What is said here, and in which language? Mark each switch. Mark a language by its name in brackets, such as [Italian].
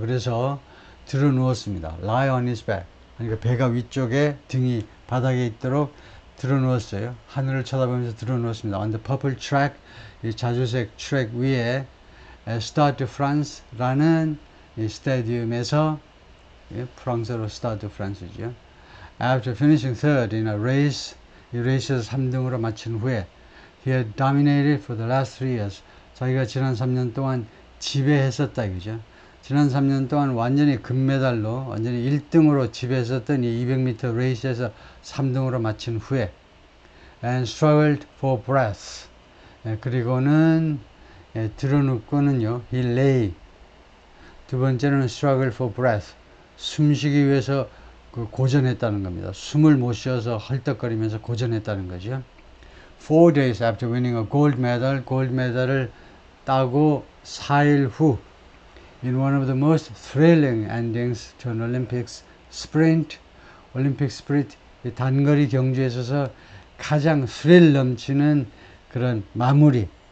[Korean] 그래서 드러누웠습니다. [English] lie on his back. [Korean] 그러니까 배가 위쪽에 등이 바닥에 있도록 드러누웠어요. 하늘을 쳐다보면서 드러누웠습니다. [English] On the purple track, [Korean] 이 자주색 트랙 위에 Stade de France라는 이 스타디움에서 프랑스어로 Stade de France죠. [English] After finishing third in a race, [Korean] 이 레이스에서 3등으로 마친 후에 [English] He had dominated for the last 3 years. [Korean] 자기가 지난 3년 동안 지배했었다 이거죠. 지난 3년 동안 완전히 금메달로 완전히 1등으로 지배했었던 이 200m 레이스에서 3등으로 마친 후에 [English] and struggled for breath. [Korean] 그리고는 드러눕고는요. [English] He lay. [Korean] 두 번째는 [English] struggle for breath. [Korean] 숨쉬기 위해서 고전했다는 겁니다. 숨을 못 쉬어서 헐떡거리면서 고전했다는 거죠. [English] 4 days after winning a gold medal, [Korean] 골드 메달을 따고 4일 후 in one of the most thrilling endings to an Olympics sprint, 올림픽 스프린트 단거리 경주에 있어서 가장 스릴 넘치는 그런 마무리